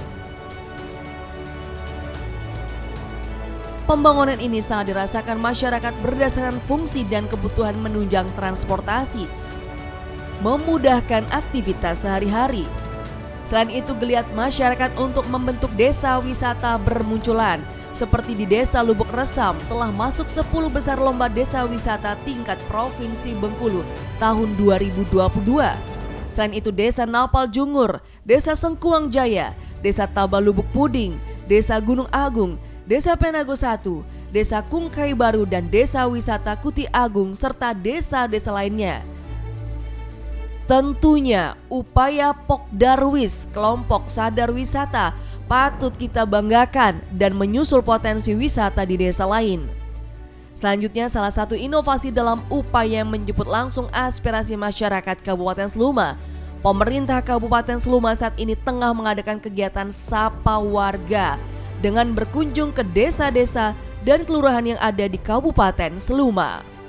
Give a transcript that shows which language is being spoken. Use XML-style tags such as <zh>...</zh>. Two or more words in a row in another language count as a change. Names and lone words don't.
<id>Pembangunan ini sangat dirasakan masyarakat berdasarkan fungsi dan kebutuhan menunjang transportasi, memudahkan aktivitas sehari-hari. Selain itu, geliat masyarakat untuk membentuk desa wisata bermunculan. Seperti di Desa Lubuk Resam telah masuk 10 besar lomba desa wisata tingkat Provinsi Bengkulu tahun 2022. Selain itu, Desa Napal Jungur, Desa Sengkuang Jaya, Desa Tabalubuk Puding, Desa Gunung Agung, Desa Penago 1, Desa Kungkai Baru, dan Desa Wisata Kuti Agung, serta desa-desa lainnya. Tentunya upaya Pokdarwis, kelompok sadar wisata, patut kita banggakan dan menyusul potensi wisata di desa lain. Selanjutnya, salah satu inovasi dalam upaya menjemput langsung aspirasi masyarakat Kabupaten Seluma, pemerintah Kabupaten Seluma saat ini tengah mengadakan kegiatan Sapa Warga dengan berkunjung ke desa-desa dan kelurahan yang ada di Kabupaten Seluma.</id>